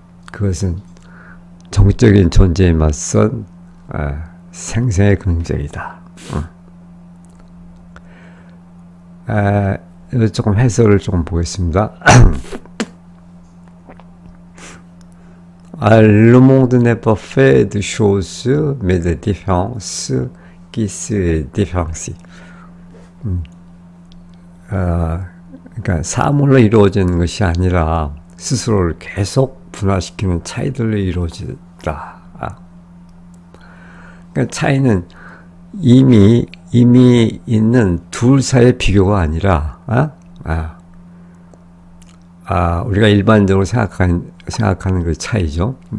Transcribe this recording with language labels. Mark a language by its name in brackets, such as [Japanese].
[Korean] 그것은 정적인 존재에 맞선 생성의 긍정이다. 조금 해설을 조금 보겠습니다. [French] Le monde n'est pas fait de choses, mais de différences qui se différencient. [Korean] 그러니까 사물로 이루어지는 것이 아니라 스스로를 계속 분화시키는 차이들로 이루어지다. 그러니까 차이는 이미 있는 둘 사이의 비교가 아니라, 우리가 일반적으로 생각하는 그 차이죠.